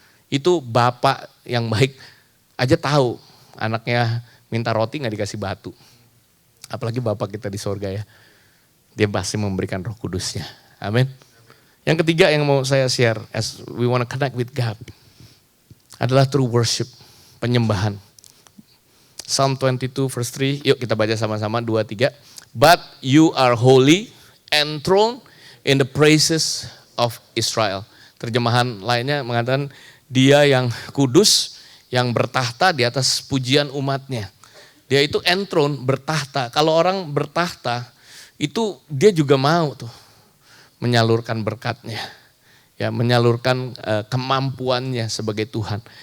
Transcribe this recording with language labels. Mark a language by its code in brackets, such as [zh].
[id] Itu Bapak yang baik aja tahu anaknya minta roti gak dikasih batu. Apalagi Bapak kita di surga ya. Dia pasti memberikan Roh Kudusnya. Amin. Yang ketiga yang mau saya share [en] as we want to connect with God. [id] adalah [en] true worship, [id] penyembahan. Psalm 22 verse 3, yuk kita baca sama-sama 2, 3. [en] But you are holy, enthroned in the praises of Israel. [id] Terjemahan lainnya mengatakan dia yang kudus, yang bertahta di atas pujian umatnya. Dia itu enthroned, bertahta. Kalau orang bertahta, itu dia juga mau tuh menyalurkan berkatnya. Ya, menyalurkan kemampuannya sebagai Tuhan.